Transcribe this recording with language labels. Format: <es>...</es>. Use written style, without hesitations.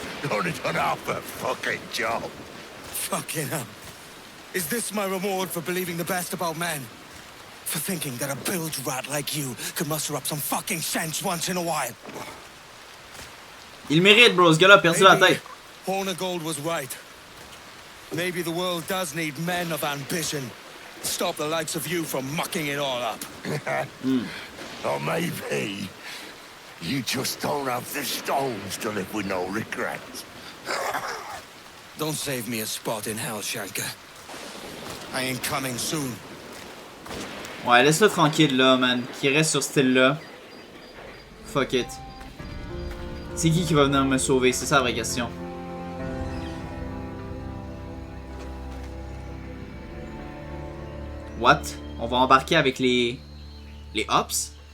<en>Only done half a fucking job. Fucking hell. Is this my reward for believing the best about men? For thinking that a bilge rat like you could muster up some fucking sense once in a while?</en> <fr>Il mérite, bro. Ce gars-là a perdu la tête.</fr> <en>Horner Gold was right. Maybe the world does need men of ambition. Stop the likes of you from mucking it all up. Or maybe you just don't have the stones to live with no regrets. Don't save me a spot in hell, Shanka. I ain't coming soon.</en> <fr>Ouais, laisse-le tranquille là, man. Qu'il reste sur ce style-là. Fuck it. C'est qui va venir me sauver? C'est ça la vraie question. What? On va embarquer avec les Ops?</fr>